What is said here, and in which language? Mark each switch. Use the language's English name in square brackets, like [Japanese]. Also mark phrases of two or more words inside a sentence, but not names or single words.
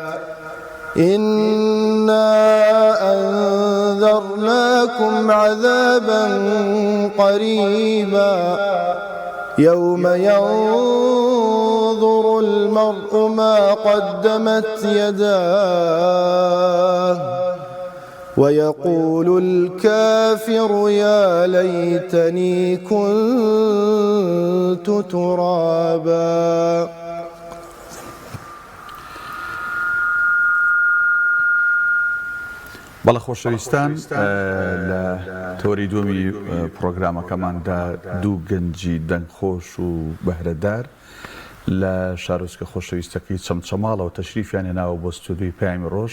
[Arabic] إنا أنذرناكم عذابا قريبا يوم ينظر المرء ما قدمت يداه ويقول الكافر يا ليتني كنت ترابا. [Central Kurdish] بەڵە خۆشەویستان لە تۆری دووەمی پرۆگرامەکەماندا دوو گەنجی دەنگخۆش و بەهرەدار لە شارۆچکە خۆشەویستەکەی چەمچەماڵەوە تەشریفیان هێناوە بۆ ستودیۆی پەیامی ڕۆژ.